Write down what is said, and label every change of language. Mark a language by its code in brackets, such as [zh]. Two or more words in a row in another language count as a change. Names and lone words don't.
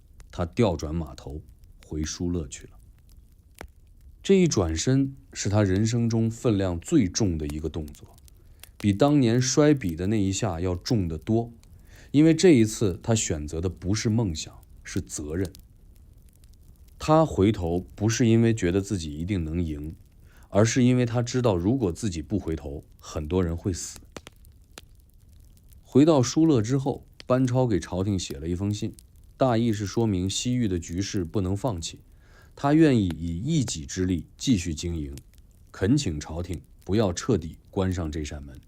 [zh] 他調轉馬頭，回疏勒去了。這一轉身是他人生中分量最重的一個動作，比當年摔筆的那一下要重得多。因為這一次他選擇的不是夢想，是責任。他回頭不是因為覺得自己一定能贏，而是因為他知道如果自己不回頭，很多人會死。回到疏勒之後，班超給朝廷寫了一封信，大意是說明西域的局勢不能放棄，他願意以一己之力繼續經營，懇請朝廷不要徹底關上這扇門。